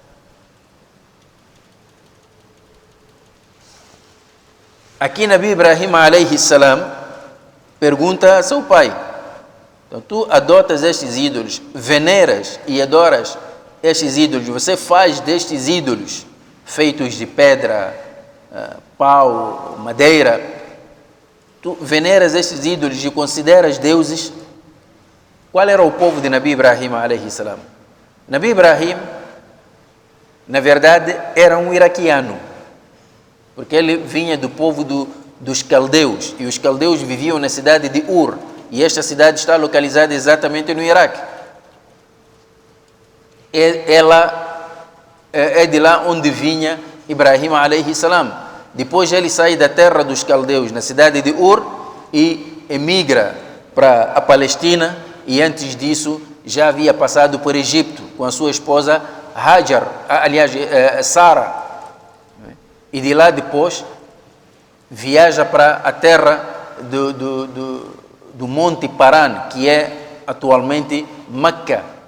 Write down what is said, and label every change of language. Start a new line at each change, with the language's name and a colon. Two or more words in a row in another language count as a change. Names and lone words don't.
Portuguese: Aqui Nabi Ibrahim
Arabic: عليه السلام
Portuguese: pergunta a seu pai: então tu adotas estes ídolos, veneras e adoras estes ídolos, você faz destes ídolos feitos de pedra, pau, madeira, tu veneras estes ídolos e consideras deuses, qual era o povo de Nabi Ibrahim
Arabic: عليه السلام?
Portuguese: Nabi Ibrahim, na verdade, era um iraquiano, porque ele vinha do povo dos caldeus, e os caldeus viviam na cidade de Ur, e esta cidade está localizada exatamente no Iraque. Ela é de lá onde vinha Ibrahim
Arabic: عليه السلام.
Portuguese: Depois ele sai da terra dos caldeus, na cidade de Ur, e emigra para a Palestina, e antes disso já havia passado por Egito com a sua esposa Hajar, aliás, Sara. E de lá depois viaja para a terra do Monte Paran, que é atualmente Meca.